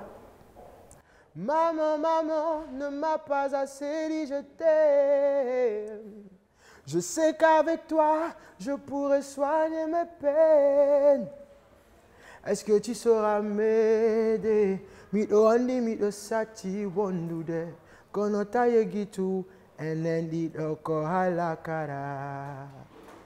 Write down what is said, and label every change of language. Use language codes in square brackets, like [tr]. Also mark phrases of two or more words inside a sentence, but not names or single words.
[fr] Maman, maman, ne m'a pas assez dit je t'aime. Je sais qu'avec toi, je pourrais soigner mes peines. Est-ce que tu sauras m'aider? [ff] Mito andi, mito sati wondude. Kono taye gitu, enen dit oko halakara.